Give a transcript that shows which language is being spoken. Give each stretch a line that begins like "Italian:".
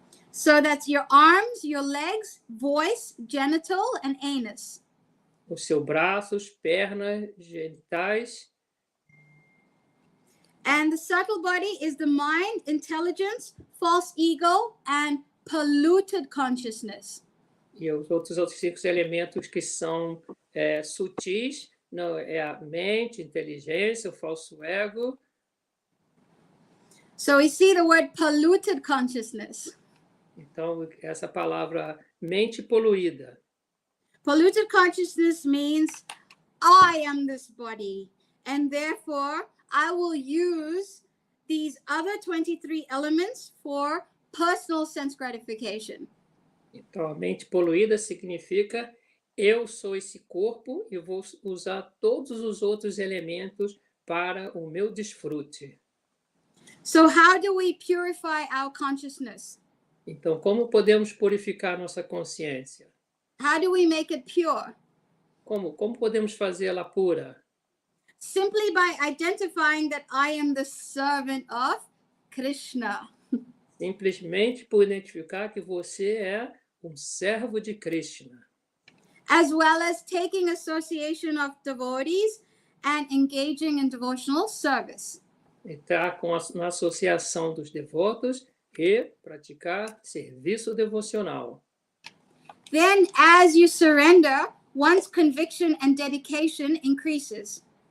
English: So that's your arms, your legs, voice, genital, and anus.
Portuguese: Os seus braços, pernas, genitais.
English: And the subtle body is the mind, intelligence, false ego, and polluted consciousness.
Portuguese: E os outros 5 elementos que são sutis, não, é a mente, inteligência, o falso ego.
English: So we see the word polluted consciousness.
Portuguese: Então, essa palavra mente poluída.
English: Polluted consciousness means I am this body, and therefore I will use these other 23 elements for personal sense gratification.
Portuguese: Então, a mente poluída significa eu sou esse corpo e vou usar todos os outros elementos para o meu desfrute.
English: So how do we purify our consciousness?
Portuguese: Então, como podemos purificar nossa consciência?
English: How do we make it pure?
Portuguese: Como podemos fazê-la pura?
English: Simply by identifying that I am the servant of Krishna.
Portuguese: Simplesmente por identificar que você é um servo de Krishna.
English: As well as taking association of devotees and engaging in devotional service.
Portuguese: Entrar na associação dos devotos e praticar serviço devocional.
English: Then, as you surrender, one's conviction and dedication increases.